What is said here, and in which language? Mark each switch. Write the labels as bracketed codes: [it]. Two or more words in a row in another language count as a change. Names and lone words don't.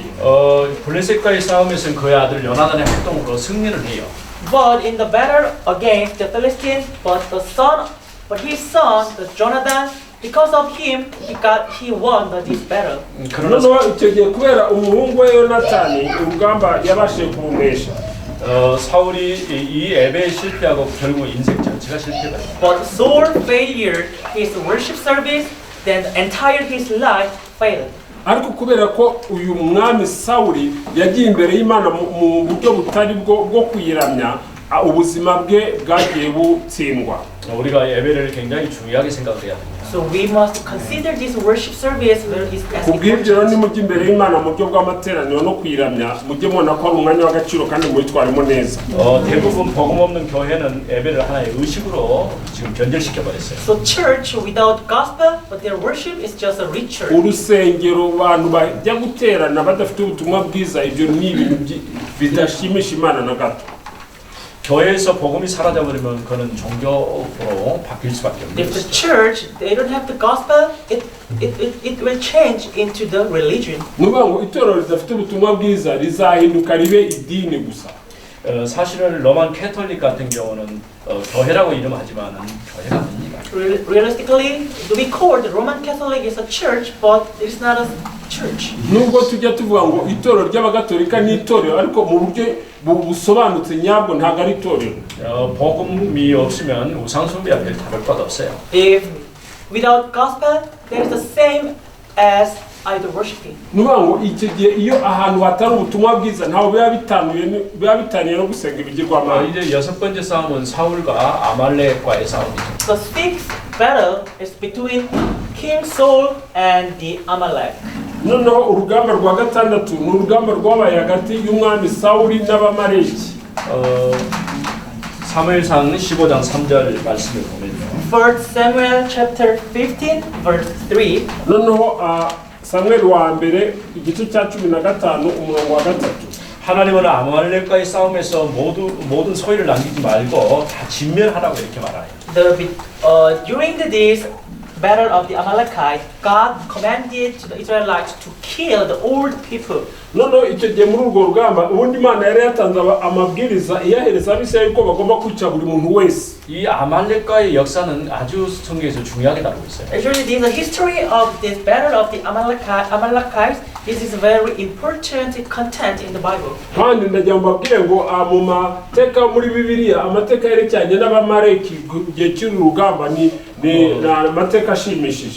[ko] 블레셋과의 싸움에서는 그의 아들 요나단의 활동으로 승리를 해요. [en] But in the battle against the Philistines, but his son, the Jonathan, because of him, he won this battle. [rw] noneho icyo gihe kubera umuhungu we Yonatani urugamba yabashije kumunesha. [ko] 사울이 이 예배에 실패하고 결국 인생 전체가 실패가 돼요. [en] But Saul failed his worship service, then entire his life failed. [rw] ariko kubera ko uyu mwami Sawuli yagiye imbere y'Imana mu buryo butari bwo kuyiramya, ubuzima bwe bwagiye butsindwa. [ko] 우리가 예배를 굉장히 중요하게 생각해야 됩니다. [en] So we must consider this worship service very as [rw] kubw'ibyo rero [en] important. [rw] nimujya imbere y'Imana mu buryo bw'amateraniro no kuyiramya, mujye mubona ko ari umwanya w'agaciro kandi muyitwaremo neza. [ko] 대부분 복음 없는 교회는 예배를 하나의 의식으로 지금 변절시켜 버렸어요. [en] So church without gospel, but their worship is just a ritual. [rw] urusengero abantu bajya guterana badafite ubutumwa bwiza, ibyo ni ibintu bidashimisha Imana na gato. [ko] 교회에서 복음이 사라져버리면 그는 종교로 바뀔 수밖에 없는 [en] If the [ko] 것이죠. [en] church they don't have the gospel, it will change into the religion. [rw] nuvuga ngo itorero ridafite ubutumwa bwiza rizahinduka ribe idini gusa. [ko] 사실은 로만 캐톨릭 같은 경우는 교회라고 이름하지만은 교회가 아닙니다. [en] Realistically, we call the Roman Catholic is a church, but it's not a church. [rw] nubwo tujya tuvuga ngo itorero ry'abagatolika ni itorero, ariko mu buryo busobanutse nyabwo ntabwo ari itorero. [ko] 복음이 없으면 우상숭배와 별 다를 것 없어요. [en] If without gospel, there is the same as idol worshiping. [rw] nuvuga ngo icyo gihe iyo ahantu hatari ubutumwa bwiza ntaho biba bitaniye no gusenga ibigirwamana. [ko] 이제 여섯 번째 싸움은 사울과 아말렉과의 싸움이죠. [en] The sixth battle is between King Saul and the Amalek. [rw] noneho urugamba rwa gatandatu ni urugamba rwabaye hagati y'umwami Sawuli n'Abamaleki. [ko] 사무엘상 15장 3절 말씀을 보면요. [en] 1 Samuel chapter 15 verse 3. [rw] noneho Samuel wa mbere igice cya 15 umurongo wa 3. [ko] 하나님은 아말렉과의 싸움에서 모든 소유를 남기지 말고 다 진멸하라고 이렇게 말해요. [en] During this battle of the Amalekites, God commanded to the Israelites to kill the old people. [rw] noneho icyo gihe muri urwo rugamba ubundi Imana yari yatanze amabwiriza iyahereza Abisirayeli ko bagomba kwica buri muntu wese. [ko] 이 아말렉과의 역사는 아주 성경에서 중요하게 다루고 있어요. [en] Actually, the history of this battle of the Amalekites, this is very important content in the Bible. [rw] kandi ndagira ngo mbabwire ngo mu mateka muri Bibiliya amateka yerekeranye n'Abamaleki igihe cy'uru rugamba ni amateka ashimishije.